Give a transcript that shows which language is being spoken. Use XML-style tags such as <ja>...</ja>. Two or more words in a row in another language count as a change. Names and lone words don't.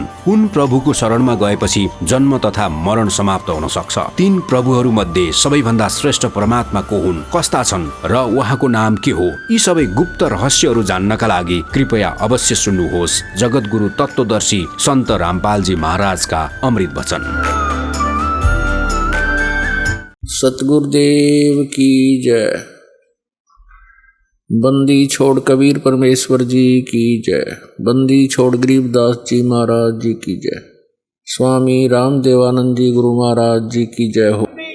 <ne>कुन प्रभुको शरणमा गएपछि जन्म तथा मरण समाप्त हुन सक्छ? 3 प्रभुहरू मध्ये सबैभन्दा श्रेष्ठ परमात्मा को हुन्? कस्ता छन् र उहाँको नाम के हो? यी सबै गुप्त रहस्यहरू जान्नका लागि कृपया अवश्य सुन्नुहोस् जगतगुरु तत्वदर्शी सन्त रामपालजी महाराजका अमृत वचन।</ne> <hi>सतगुरुदेव की जय। बंदी छोड़ कबीर परमेश्वर जी की जय। बंदी छोड़ गरीबदास जी महाराज जी की जय। स्वामी रामदेवानंद जी गुरु महाराज जी की जय हो।</hi>